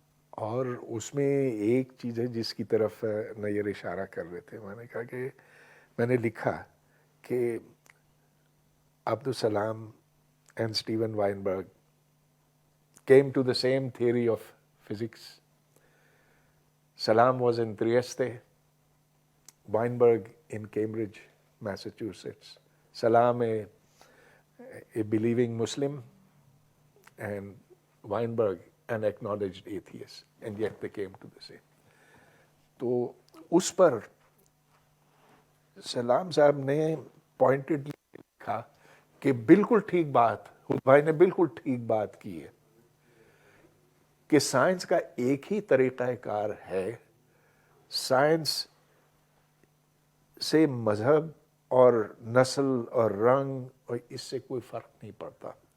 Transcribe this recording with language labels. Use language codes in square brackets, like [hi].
[ur] اور اس میں ایک چیز ہے جس کی طرف نیر اشارہ کر رہے تھے, میں نے کہا کہ میں نے لکھا کہ Abdul Salam [en] and Steven Weinberg came to the same theory of physics. Salam was in Trieste, Weinberg in Cambridge, Massachusetts. Salam a believing Muslim, and Weinberg an acknowledged atheist, and yet they came to the same. [ur] تو اس پر سلام صاحب نے پوائنٹڈلی لکھا کہ بالکل ٹھیک بات، خود بھائی نے بالکل ٹھیک بات کی ہے کہ سائنس کا ایک ہی طریقہ کار ہے، سائنس سے مذہب اور نسل اور رنگ اور اس سے کوئی فرق نہیں پڑتا.